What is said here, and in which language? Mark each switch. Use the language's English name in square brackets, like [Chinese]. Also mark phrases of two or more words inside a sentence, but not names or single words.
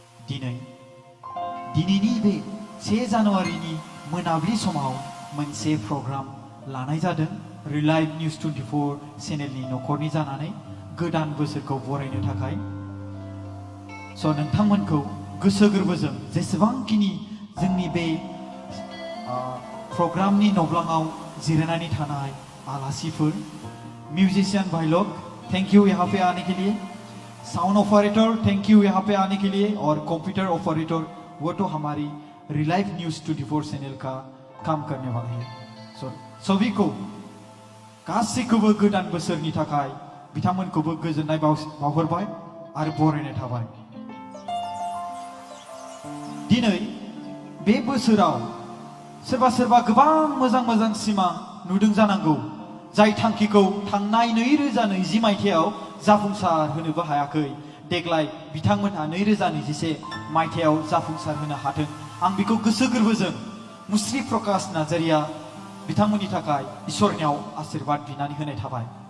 [Bodo] दिनैनि बे 1 जानुवारिनि मोनाबिलि समाव मोनसे प्रग्राम लानाय जादों रिलाइभ निउज 24 चेनेलनि नखरनि जानानै गोदान बोसोरखौ बरायनो थाखाय नोंथांमोनखौ गोसो गोरबोजों जेसेबांखिनि जोंनि बे प्रग्रामनि नब्लाङाव जिरायनानै थानाय आलासिफोर म्यूजिशियन भाई [Hindi] लोग [English] thank you [Hindi] यहाँ पे आने के लिए [English] sound operator thank you [Hindi] यहाँ पे आने के लिए और [English] computer operator [Hindi] वो तो हमारी रिलाइव न्यूज 24 चैनल का काम करने वाले हैं सभी को [Bodo] गासैखौबो गोदान बोसोरनि थाखाय बिथांमोनखौबो गोजोननाय बावहरबाय आरो बरायनाय थाबाय दिनै बे बोसोराव सोरबा गोबां मोजां सिमां नुदों जानांगौ जाय थांखिखौ थांनाय 2020 मायथाइयाव जाफुंसार होनोबो हायाखै देग्लाय बिथांमोनहा 2021 मायथाइयाव जाफुंसार होनो हाथों आं बेखौ गोसो गोरबोजों मुस्रि प्रकाश नार्जारिया बिथांमोननि थाखाय इसोरनियाव आशीर्वाद बिनानै होनाय थाबाय